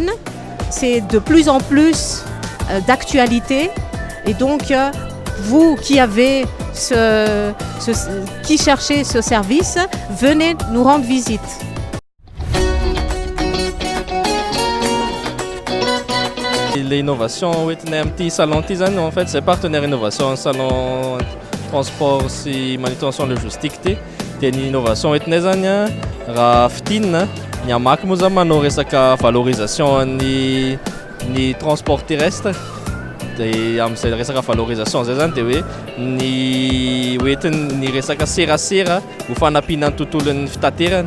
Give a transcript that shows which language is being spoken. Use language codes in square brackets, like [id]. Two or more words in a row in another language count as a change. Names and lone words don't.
[fr] C'est de plus en plus d'actualité, et donc vous qui avez qui cherchez ce service, venez nous rendre visite. [mg] L'innovation hoentinay amin'ity salon ity zany [fr] en fait c'est partenaire innovation salon transport [mg] sy manutention logistique ty dia ny innovation hoentinay zany a raha fitinina ny amaky moa zany manao resaka valorisation ny [fr] transport terrestre [mg] dia amin'izay resaka valorisation zay zany dia hoe ny hoentiny ny resaka serasera ho fanampiana ny tontolon'ny fitaterana.